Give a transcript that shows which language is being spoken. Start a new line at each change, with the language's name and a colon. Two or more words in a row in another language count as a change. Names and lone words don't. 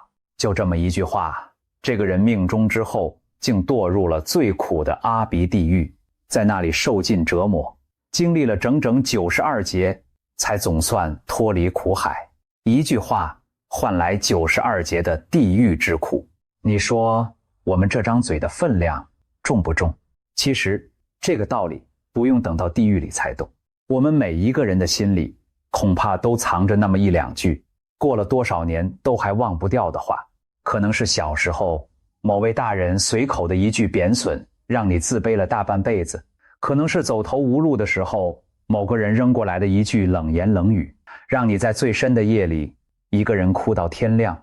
Chinese: 就這麼一句話，這個人命終之後，竟墮入了最苦的阿鼻地獄，在那裡受盡折磨，經歷了整整92劫，才總算脫離苦海。一句話換來92劫的地獄之苦。你說我們這張嘴的分量重不重？其實這個道理不用等到地獄裡才懂，我們每一個人的心裡恐怕都藏着那麼一兩句，過了多少年都還忘不掉的話。可能是小時候某位大人隨口的一句贬損，讓你自卑了大半輩子；可能是走投無路的時候，某個人扔過來的一句冷言冷語，讓你在最深的夜裡一個人哭到天亮。